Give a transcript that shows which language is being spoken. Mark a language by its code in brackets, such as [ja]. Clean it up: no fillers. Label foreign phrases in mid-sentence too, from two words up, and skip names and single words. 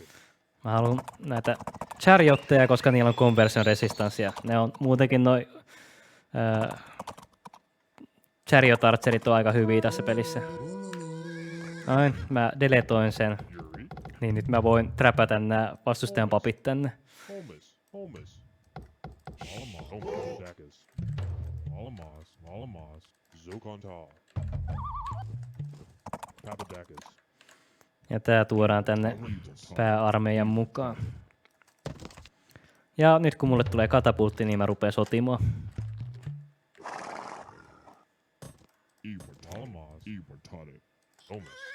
[fi] Mä haluan näitä chariotteja, koska niillä on conversion resistanssia. Ne on muutenkin noi chariot archerit on aika hyviä tässä pelissä. Noin, mä deletoin sen. Yuri. Niin nyt mä voin träpätä nää vastustajan papit tänne. Holmes. Holmes. Almas. Abadakas. Almas. Almas. Zokon. Abadakas. Ja tää tuodaan tänne pääarmeijan mukaan. Ja nyt kun mulle tulee katapultti, niin mä rupeen sotimaan. Almas. Immortale. Holmes.